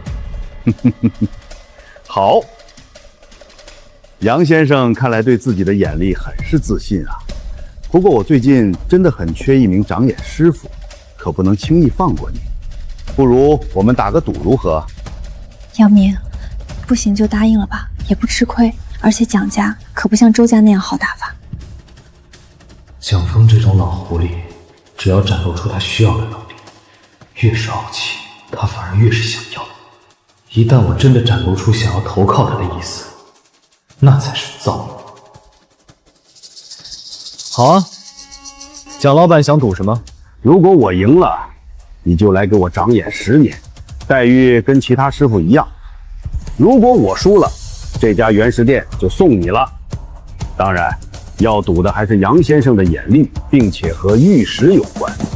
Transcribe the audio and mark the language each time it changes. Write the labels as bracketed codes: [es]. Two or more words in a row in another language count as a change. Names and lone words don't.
[zh] 好，楊先生看來對自己的眼力很是自信啊。不過我最近真的很缺一名長眼師傅，可不能輕易放過你。不如我們打個賭如何？楊明，不行就答應了吧，也不吃虧。而且蔣家可不像周家那樣好打發。蔣峰這種老狐狸，只要展露出他需要的能力，越是傲氣，他反而越是想要。一旦我真的展露出想要投靠他的意思，那才是造孽。好啊，蔣老闆想賭什麼？如果我贏了，你就來給我長眼10年，待遇跟其他師傅一樣。如果我輸了，這家元石店就送你了。當然，要賭的還是楊先生的眼力，並且和玉石有關。